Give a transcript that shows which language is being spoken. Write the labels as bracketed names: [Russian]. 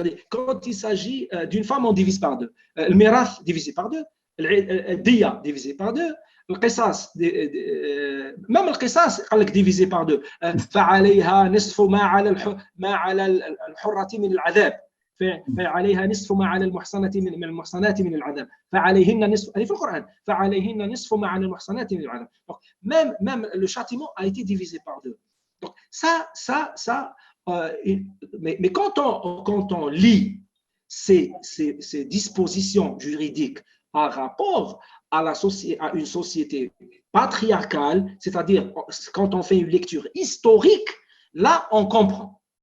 [French] Quand il s'agit d'une femme, on divise par deux. Le mirath divisé par deux. Le diya divisé par deux. Le qisas, même le qisas, [Arabic] قال لك [French] divisé par deux. [Arabic] فعليها نصف ما على الحرة من العذاب. فعليها نصف ما على المحصنات من العذاب. فعليهن نصف. هذه في القرآن. فعليهن نصف ما على المحصنات من العذاب. [French] Même le châtiment a été divisé par deux. Donc ça. Mais quand on lit ces dispositions juridiques par rapport à une société patriarcale, c'est-à-dire quand on fait une lecture historique, là on comprend.